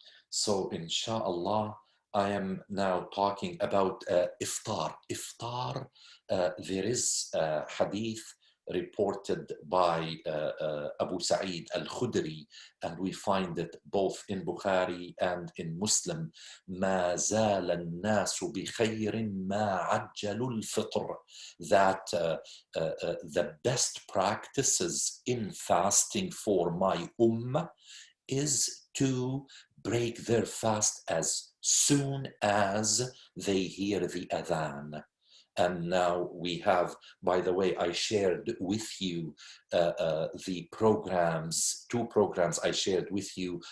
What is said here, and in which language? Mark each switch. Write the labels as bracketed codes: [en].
[en] So inshallah, I am now talking about iftar. Iftar, there is a hadith reported by Abu Sa'id al-Khudri, and we find it both in Bukhari and in Muslim. [ar] ما زال الناس بخير ما عجلوا الفطر. [en] That the best practices in fasting for my ummah is to break their fast as soon as they hear the adhan. And now we have, by the way, I shared with you the programs, 2 programs I shared with you.